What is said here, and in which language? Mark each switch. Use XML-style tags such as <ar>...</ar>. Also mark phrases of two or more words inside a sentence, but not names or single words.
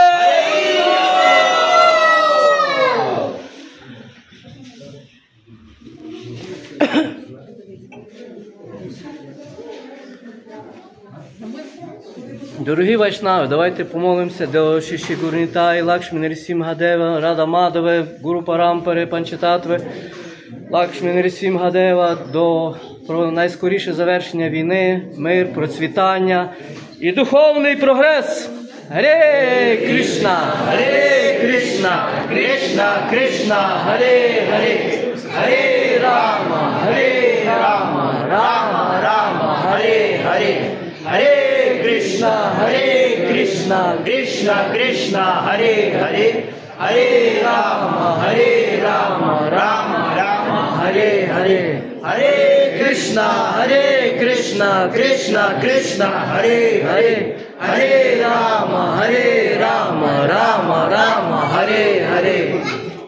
<uk>Дорогі вайшнави, давайте помолимося до Шиші Гурнітай, Лакшмі Нрсімха Дева, Рада Мадаве, Гуру Парампари, Панчататви, Лакшмі Нрсімха Дева, про найскоріше завершення війни, мир, процвітання і духовний прогрес.</uk> <sa>Харе Кришна, Харе Кришна, Кришна Кришна, Харе Харе, Харе Рама, Харе Рама, Рама Рама, Харе Харе, Харе Krishna, Hare Krishna, Krishna Krishna, Hare Hare, Hare Rama, Rama Rama, Hare Hare, Hare Krishna, Krishna Krishna, Hare Hare, Hare Rama, Rama Rama, Hare Hare.</sa>